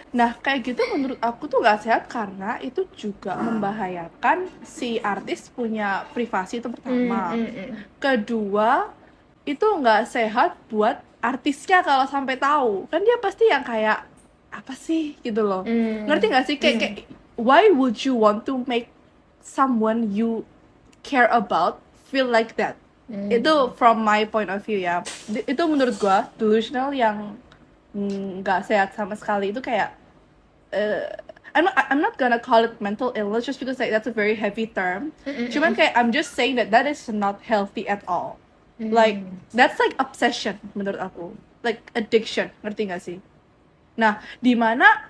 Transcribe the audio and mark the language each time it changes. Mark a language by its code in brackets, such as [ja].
[id] Nah, kayak gitu menurut aku tuh gak sehat karena itu juga membahayakan si artis punya privasi, itu pertama. Kedua, itu gak sehat buat artisnya kalau sampai tahu. Kan dia pasti yang kayak apa sih gitu loh. Ngerti gak sih kayak [en] why would you want to make someone you care about feel like that? Itu from my point of view ya. [id] Itu menurut gua delusional yang nggak sehat sama sekali. Itu kayak [en] I'm not gonna call it mental illness just because like that's a very heavy term. [id] Cuman kayak [en] I'm just saying that is not healthy at all. Like that's like obsession [id] menurut aku, [en] like addiction, [id] ngerti gak sih? Nah, di mana